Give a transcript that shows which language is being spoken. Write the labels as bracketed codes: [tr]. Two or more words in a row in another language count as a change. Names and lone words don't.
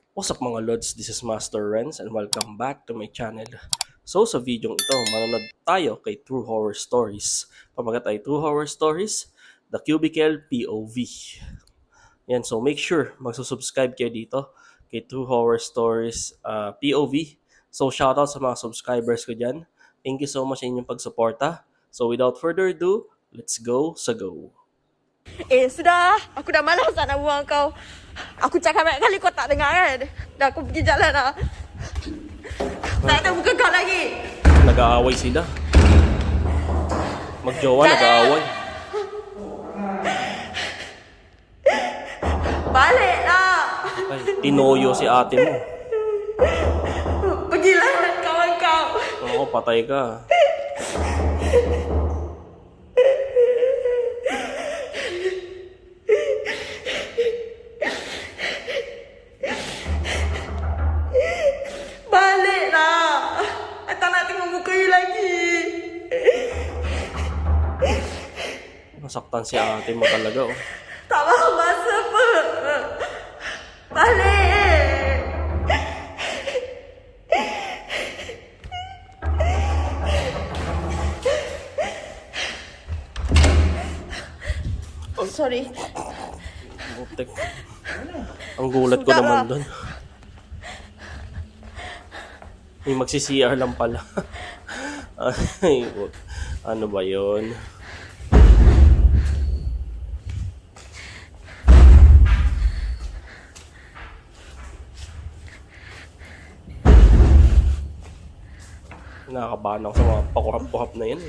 [en] What's up [tl] mga Lods? [en] This is Master Renz and welcome back to my channel. [tl] So sa video ito, manonood tayo kay True Horror Stories. Pamagat ay True Horror Stories, The Cubicle POV. Yan, so [en] make sure [tl] magsusubscribe kayo dito kay True Horror Stories POV. So shoutout sa mga subscribers ko dyan. [en] Thank you so much [tl] sa inyong pagsuporta. [en] So without further ado, let's go sa go. [ms] Sudah. Aku dah malas nak buang kau. Aku cakap banyak kali kau tak dengar kan? Dah aku pergi jalan dah. Tak nak buka kau lagi. [tl] Nag-aaway sila. Magjowa, nag-aaway. [ms] Balik lah. [tl] Ay, tinoyo si ate mo. [ms] Pergilah kawan kau. [tl] Oo, patay ka. [ms] Balik lah. Tak nak tengok muka you lagi. [tl] Nasaktan si ate mo talaga, oh. [ms] Tak faham masa apa. Balik. [en] Oh, sorry. [tl] Butek. Ang gulat ko [ms] Sudah [tl] naman [ms] lah. [tl] doon. May magsi-CR lang pala. Ay, ano ba yon? Nakakabahan ako sa mga pakuhap-kuhap na yan, eh.